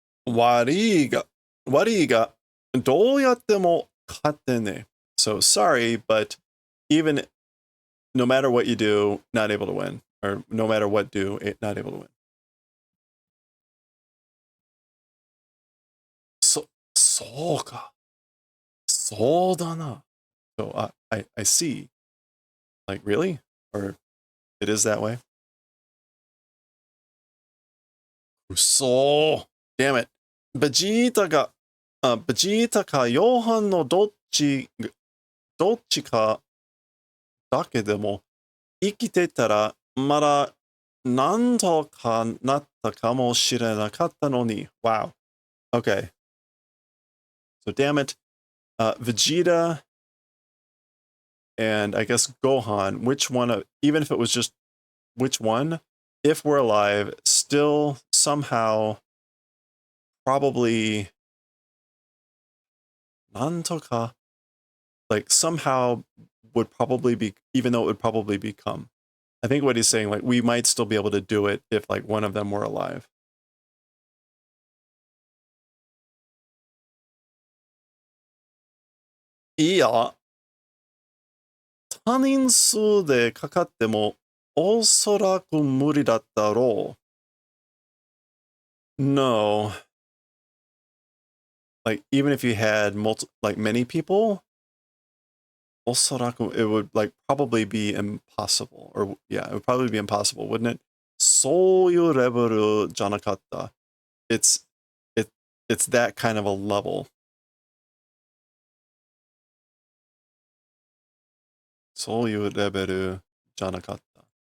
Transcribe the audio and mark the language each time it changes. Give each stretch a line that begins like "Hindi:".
Japanese: 悪いがどうやっても勝てねえ.
English: So sorry, but even no matter what you do, not able to win. Or no matter what do, not able to win.
Japanese: そうか。そうだな.
English: So I see. Like, really? Or it is that way? So, damn it.
Japanese: ベジータかヨハンのどっちかだけでも生きてたらまだなんとかなったかもしれなかったのに.
English: Wow. Okay. So damn it. Vegeta and I guess Gohan, which one, even if it was just which one, if we're alive, still somehow probably nantoka, like somehow would probably be, even though it would probably become. I think what he's saying, like, we might still be able to do it if, like, one of them were alive.
Japanese: いや、多人数でかかってもおそらく無理だったろう.
English: No. Like, even if you had many people, おそらく it would, like, probably be impossible. Or, yeah, it would probably be impossible, wouldn't it?
Japanese: そういうレベルじゃなかった.
English: It's that kind of a level.
Japanese: そういうレベルじゃなかった.